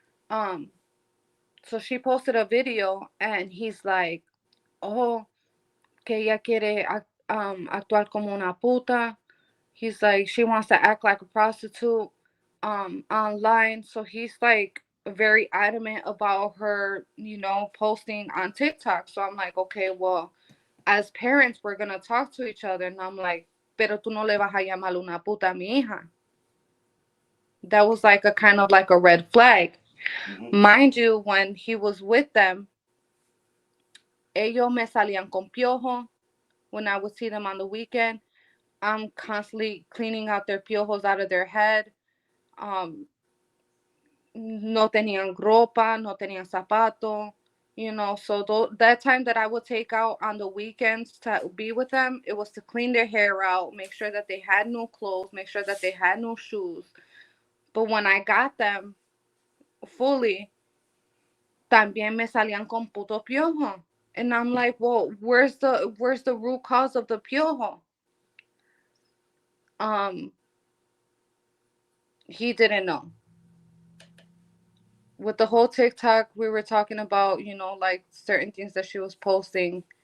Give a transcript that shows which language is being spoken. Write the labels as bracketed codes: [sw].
[en] Um, so she posted a video, and he's like, "Oh, [es] que ella quiere actuar como una puta." [en] He's like, she wants to act like a prostitute online. So he's like very adamant about her, posting on TikTok. So I'm like, okay, well, as parents, we're gonna talk to each other. And I'm like, [es] pero tú no le vas a llamar una puta a mi hija. [en] That was like a kind of like a red flag. Mm-hmm. Mind you, when he was with them, [es] ellos me salían con piojo [en] when I would see them on the weekend. I'm constantly cleaning out their piojos out of their head. Um, [es] no tenían ropa, no tenían zapato, [en] So that time that I would take out on the weekends to be with them, it was to clean their hair out, make sure that they had new clothes, make sure that they had new shoes. But when I got them fully, [es] también me salían con puto piojo. [en] And I'm like, well, where's the root cause of the piojo? Um, he didn't know. With the whole TikTok, we were talking about, like certain things that she was posting.